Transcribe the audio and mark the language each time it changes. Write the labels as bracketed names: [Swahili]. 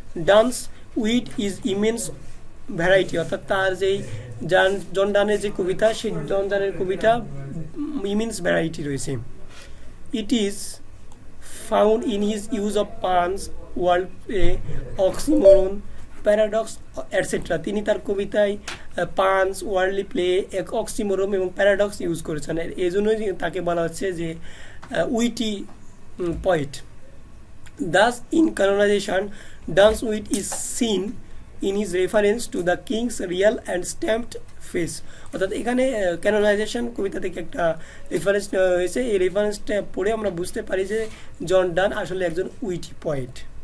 [English] Donne's wit is immense variety, [Bangla] অর্থাৎ তার যেই জন ডানের যে কবিতা, সেই জন ডানের কবিতা ইমেন্স ভ্যারাইটি রয়েছে। [English] It is found in his use of puns, wordplay, oxymoron, paradox, etc. [Bangla] তিনি তার কবিতায় পানস, ওয়ার্ডলি প্লে, অক্সিমোরন এবং প্যারাডক্স ইউজ করেছেন, এই জন্যই তাকে বলা হচ্ছে যে witty poet. [English] Thus in canonization, Dunn's wit is seen in his reference to the king's real and stamped face, [Bangla] অর্থাৎ এখানে ক্যানোনাইজেশন কবিতা থেকে একটা রেফারেন্স নেওয়া হয়েছে, এই রেফারেন্সটা পড়ে আমরা বুঝতে পারি যে জন ডান আসলে একজন উইটি পয়েট।